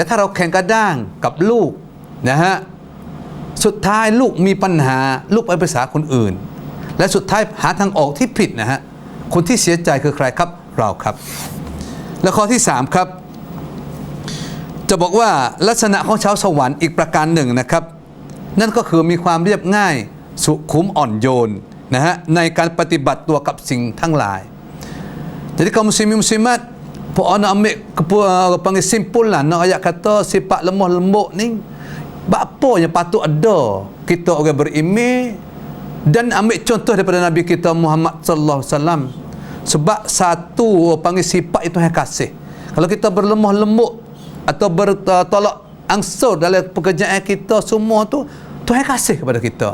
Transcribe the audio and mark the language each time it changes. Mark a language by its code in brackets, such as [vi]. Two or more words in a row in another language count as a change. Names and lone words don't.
[th] ถ้าเราแข่งกระด้างกับลูกนะฮะสุดท้ายลูกมีปัญหาลูกไปปรึกษาคนอื่นและสุดท้ายหาทางออกที่ผิดนะฮะคนที่เสียใจคือใครครับเราครับและข้อที่3ครับจะบอกว่าลักษณะของชาวสวรรค์อีกประการหนึ่งนะครับนั่นก็คือมีความเรียบง่ายสุขุมอ่อนโยนนะฮะในการปฏิบัติตัวกับสิ่งทั้งหลาย [ms] jadi kaum muslimin muslimat puan ambil panggil simpulan nak ayat kata sifat lemah lembut ni apa yang patut ada kita orang beriman dan ambil contoh daripada Nabi kita Muhammad [ar] sallallahu alaihi wasallam [ms] sebab satu panggil sifat itu yang kasih kalau kita berlemah lembut atau bertolak ansur dalam pekerjaan kita semua tu Tuhan kasih kepada kita.